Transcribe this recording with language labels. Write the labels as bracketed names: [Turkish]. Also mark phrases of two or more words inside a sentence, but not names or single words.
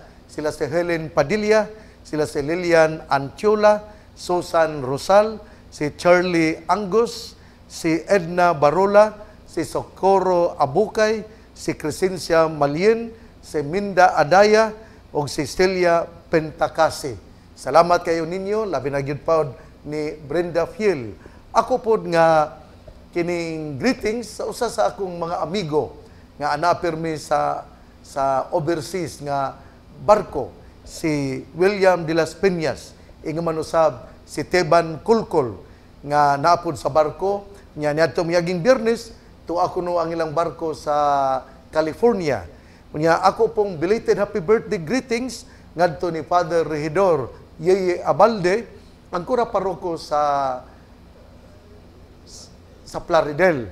[Cebuano] Sila si Helen Padilla, sila si Lilian Antiola, Susan Rosal, si Charlie Angus, si Edna Barola, si Socorro Abukay, si Crescencia Malien, si Minda Adaya, o si Celia Pentacasi. Salamat kayo ninyo, labi na gyud pod ni Brenda Fiel. Ako pod nga kining greetings sa usa sa akong mga amigo nga anapirmi sa overseas nga barko, si William de las Peñas, ingon man usab si Teban Kulkol nga naapod sa barko nya niadto miyaging Biyernes to ako no ang ilang barko sa California. Unya ako pong [English] belated happy birthday greetings [Cebuano] ngadto ni Father Regidor Yeye Abalde, ang kura paroko sa Plaridel.